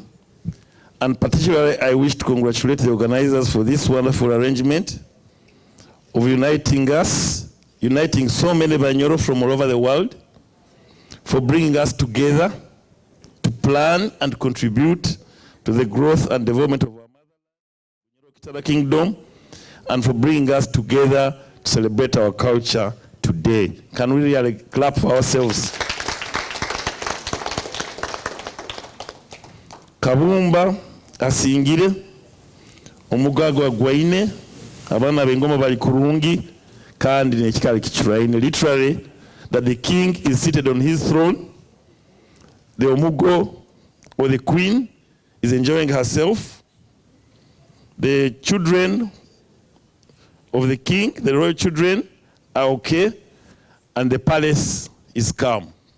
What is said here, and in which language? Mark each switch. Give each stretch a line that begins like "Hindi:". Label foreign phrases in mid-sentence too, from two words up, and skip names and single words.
English: And particularly, I wish to congratulate the organizers for this wonderful arrangement of uniting us, uniting so many Bunyoro from all over the world, for bringing us together to plan and contribute to the growth and development of our motherland, Kitara Kingdom, and for bringing us together to celebrate our culture today. Can we really clap for ourselves?
Nyoro: Kabumba asingire omugagwa gwaine abana b'engoma bali kurungi kandi nekikali kichuraine,
English: literally that the king is seated on his throne, the omugo or the queen is enjoying herself, the children of the king, the royal children, are okay, and the palace is calm.